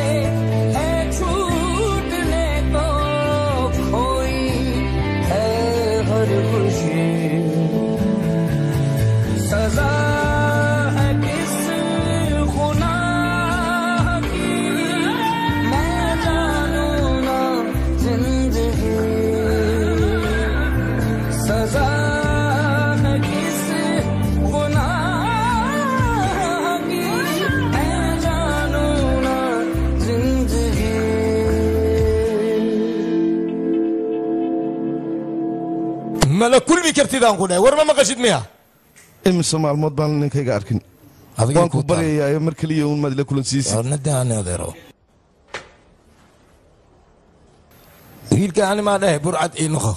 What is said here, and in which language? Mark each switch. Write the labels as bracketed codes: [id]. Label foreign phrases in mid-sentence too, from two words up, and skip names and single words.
[hi] सजा है किस गुनाह की मैं जानूं ना जिंदगी सजा है किस गुनाह की मैं जानूं ना जिंदगी [so] mala kulmi kartidaan ku dhahay war ma maqashid miya imise maalmood baan ninkayga arkin waan ku baryayaa mar keliya uun maad ila kulansiisi nadaani adeero wiilka ani maa dhahay burcad ii noqo